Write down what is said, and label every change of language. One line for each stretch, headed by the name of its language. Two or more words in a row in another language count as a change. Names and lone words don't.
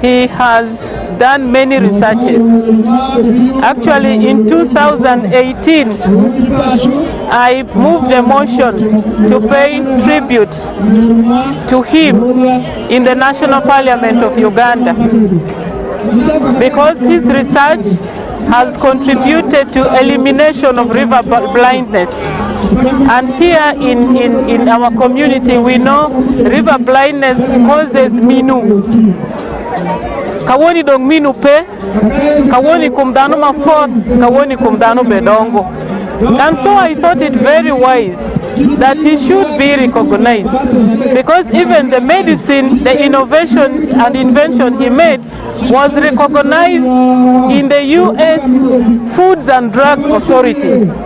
English: he has done many researches. Actually, in 2018, I moved a motion to pay tribute to him in the National Parliament of Uganda, because his research has contributed to elimination of river blindness. And here in our community, we know river blindness causes minu.
Acoli: Kawoni dong minu pe, kawoni kumdano mafot, kawoni kumdano bedongo.
English: And so I thought it very wise that he should be recognized, because even the medicine, the innovation and invention he made was recognized in the U.S. Foods and Drug Authority.